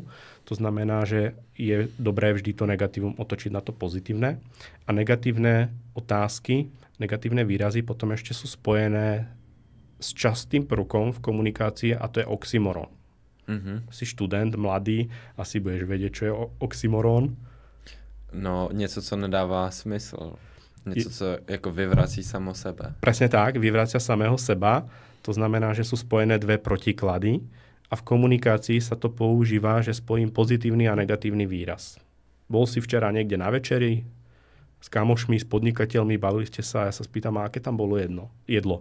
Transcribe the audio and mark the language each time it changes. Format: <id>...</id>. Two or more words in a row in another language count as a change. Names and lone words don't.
<sk>To znamená, že je dobré vždy to negatívum otočiť na to pozitívne. A negatívne otázky, negatívne výrazy potom ešte sú spojené s častým prvkom v komunikácii a to je oxymoron. Si študent, mladý, asi budeš vedieť, čo je oxymoron.</sk> <cs>No, něco, co nedává smysl. Něco, co jako vyvrací samo sebe.</cs> <sk>Presne tak, vyvracia samého seba. To znamená, že sú spojené dve protiklady a v komunikácii sa to používa, že spojím pozitívny a negatívny výraz. Bol si včera niekde na večeri, s kamošmi, s podnikateľmi, bavili ste sa a ja sa spýtam, a aké tam bolo jedlo.</sk>